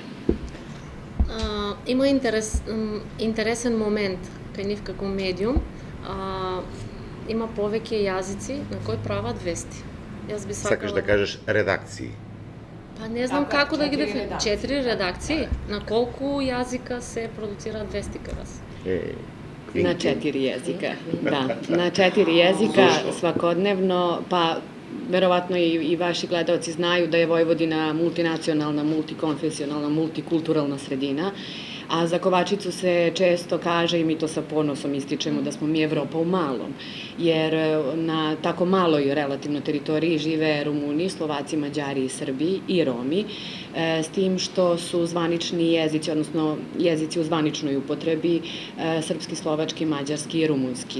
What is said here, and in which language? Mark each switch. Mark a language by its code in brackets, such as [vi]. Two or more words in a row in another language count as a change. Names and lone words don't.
[mk] Има интересен момент кај нив како медиум. Има повеќе јазици на кои прават вести. Јас би сакала... Сакаш да кажеш редакции? Па не знам како да ги дефинирам. 4 редакции? На колку јазика се продуцираат вести кај вас? [sr] Na 4 jezika, da. Na 4 jezika svakodnevno, pa verovatno i vaši gledalci znaju da je Vojvodina multinacionalna, multikonfesionalna, multikulturalna sredina, a za Kovačicu se često kaže, i mi to sa ponosom ističemo, da smo mi Evropa u malom, jer na tako maloj relativno teritoriji žive Rumuni, Slovaci, Mađari i Srbi i Romi, s tim što su zvanični jezici, odnosno jezici u zvaničnoj upotrebi, srpski, slovački, mađarski i rumunski.